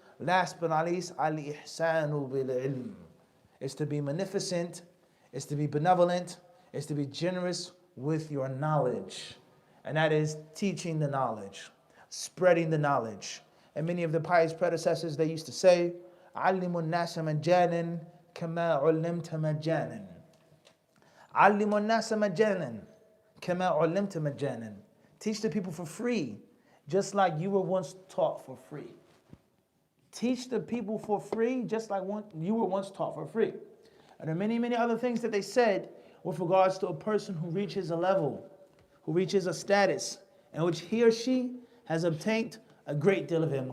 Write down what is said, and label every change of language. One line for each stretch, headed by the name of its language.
English: Last but not least, al-ihsanu bil-ilm. It's to be magnificent, it's to be benevolent, it's to be generous with your knowledge. And that is teaching the knowledge, spreading the knowledge. And many of the pious predecessors, they used to say,
Arabic: عَلِّمُ النَّاسَ مَجَّانًا كَمَا عُلِّمْتَ مَجَّانًا. عَلِّمُ النَّاسَ مَجَّانًا كَمَا عُلِّمْتَ مَجَّانًا.
English: Teach the people for free, just like you were once taught for free. Teach the people for free, just like you were once taught for free. And there are many, many other things that they said with regards to a person who reaches a level, who reaches a status, in which he or she has obtained a great deal of ilm.